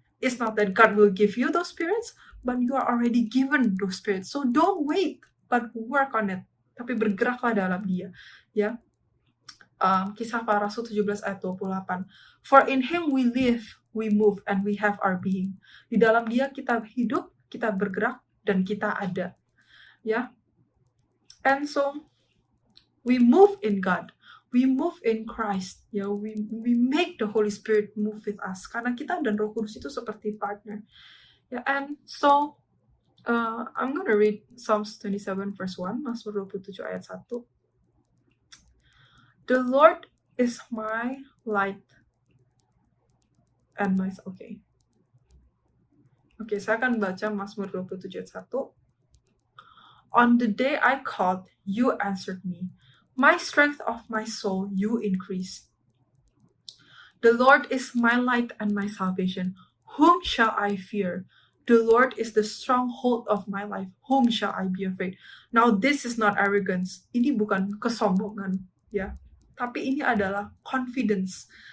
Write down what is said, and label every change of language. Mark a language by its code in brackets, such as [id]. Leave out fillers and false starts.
[en] It's not that God will give you those spirits, but you are already given those spirits. So don't wait, but work on it. [id] Tapi bergeraklah dalam dia. Ya. Kisah Para Rasul 17 ayat 28. [en] For in him we live, we move, and we have our being. [id] Di dalam dia kita hidup, kita bergerak, dan kita ada. [en] Ya. And so we move in God. We move in Christ. Ya, we make the Holy Spirit move with us. [id] Karena kita dan Roh Kudus itu seperti partner. [en] Ya, and so I'm going to read Psalms 27 verse 1, [id] Mazmur 27 ayat 1. [en] The Lord is my light and my... [id] Okay, saya akan baca Mazmur 27 ayat 1. [en] On the day I called, you answered me. My strength of my soul you increased. The Lord is my light and my salvation. Whom shall I fear? The Lord is the stronghold of my life. Whom shall I be afraid? Now this is not arrogance. [id] Ini bukan kesombongan, ya. Tapi ini adalah confidence.